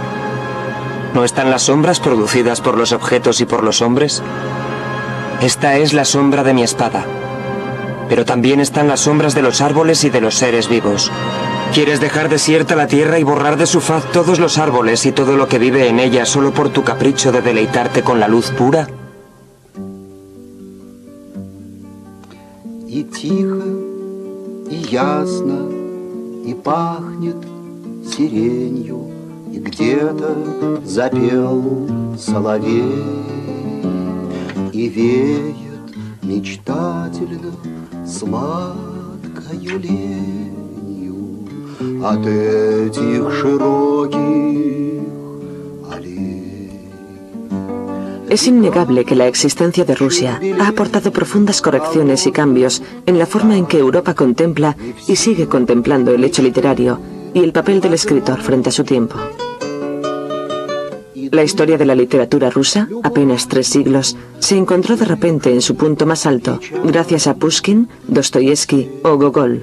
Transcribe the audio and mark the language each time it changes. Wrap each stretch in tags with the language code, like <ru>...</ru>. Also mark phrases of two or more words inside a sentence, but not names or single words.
<es>¿No están las sombras producidas por los objetos y por los hombres? Esta es la sombra de mi espada. Pero también están las sombras de los árboles y de los seres vivos. ¿Quieres dejar desierta la tierra y borrar de su faz todos los árboles y todo lo que vive en ella solo por tu capricho de deleitarte con la luz pura?»</es> <ru>И тихо, и ясно, и пахнет сиренью, и где-то запел соловей, и веет мечтательно сладкою ленью от этих широких аллей.</ru> <es>Es innegable que la existencia de Rusia ha aportado profundas correcciones y cambios en la forma en que Europa contempla y sigue contemplando el hecho literario y el papel del escritor frente a su tiempo. La historia de la literatura rusa, apenas 3 siglos, se encontró de repente en su punto más alto, gracias a Pushkin, Dostoyevsky o Gogol.</es>